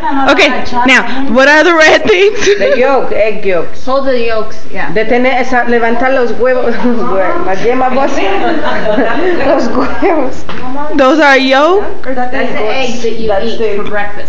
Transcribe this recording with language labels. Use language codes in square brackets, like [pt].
[en] Okay, now, what are the red things? The yolk, egg yolks. Hold the yolks, yeah. [es] Levantar los huevos, las yemas vos. Los huevos. [en] Those are yolk? That's the eggs that you eat for breakfast.